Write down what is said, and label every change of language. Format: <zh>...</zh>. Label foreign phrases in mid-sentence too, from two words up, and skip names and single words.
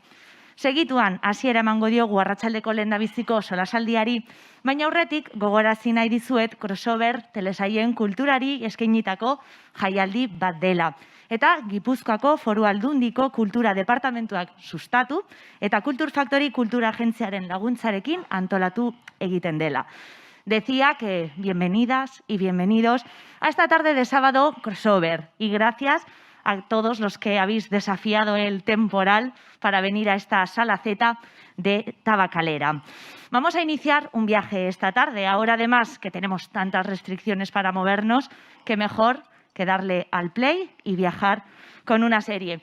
<eu>Segituan, hasiera emango diogu arratsaldeko lehendabiziko solasaldiari, baina aurretik gogorarazi nahi dizuet crossover telesaien kulturari eskainitako jaialdi bat dela. Eta Gipuzkoako Foru Aldundiko Kultura Departamentuak sustatu eta Kultur Factory Kultura Agentziaren laguntzarekin antolatu egiten dela.</eu> <es>Decía que bienvenidas y bienvenidos a esta tarde de sábado crossover y gracias a todos los que habéis desafiado el temporal para venir a esta sala Z de Tabacalera. Vamos a iniciar un viaje esta tarde. Ahora, además, que tenemos tantas restricciones para movernos, que mejor que darle al play y viajar con una serie.</es>